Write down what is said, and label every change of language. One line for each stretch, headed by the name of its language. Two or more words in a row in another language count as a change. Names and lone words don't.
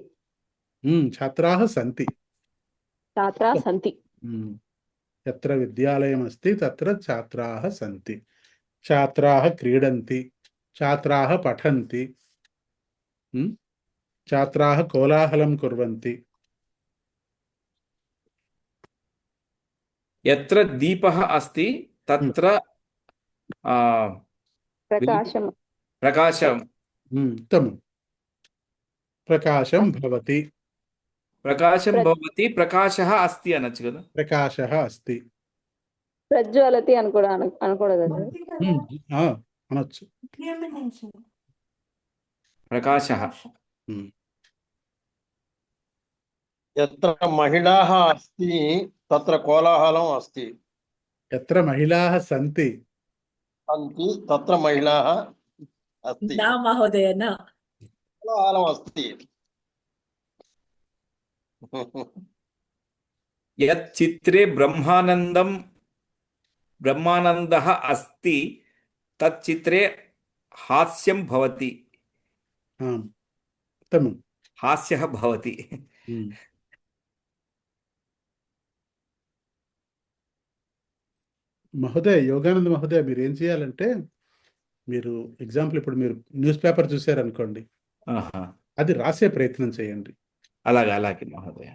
Sanskrit: ఛాత్రాः సంతి. ఛాత్రా సంతి. ఎత్ర విద్యాలయం అస్తి తత్ర ఛాత్రాः సంతి. ఛాత్రాः క్రీడంతి, ఛాత్రాः పఠంతి, ఛాత్రాः కోలాహలం కుర్వంతి. यत्र दीपः अस्ति तत्र ప్రకాశం. प्रकाशं ఉత్తమం. ప్రకాశం భవతి. प्रकाशं भवति. प्रकाशः अस्ति
Telugu: అనొచ్చు కదా.
Sanskrit: ప్రకాశः అస్తి.
Telugu: ప్రజ్వలతి అని కూడా అనకూడదు కదా. అనొచ్చు.
Sanskrit: प्रकाशः. यत्र महिलाः अस्ति तत्र कोलाहलम् अस्ति. ఎత్ర మహిళాः సంతి. सन्ति तत्र महिलाः अस्ति. न महोदय न. कोलाहलम् अस्ति. यत् चित्रे ब्रह्मानन्दः अस्ति तत् चित्रे हास्यं भवति. ఉత్తమం. हास्यः भवति.
Telugu: మహోదయ్, యోగానంద మహోదయ్, మీరు ఏం చేయాలంటే, మీరు ఎగ్జాంపుల్ ఇప్పుడు మీరు
English: news paper
Telugu: చూసారనుకోండి, అది రాసే ప్రయత్నం చేయండి. అలాగే మహోదయ.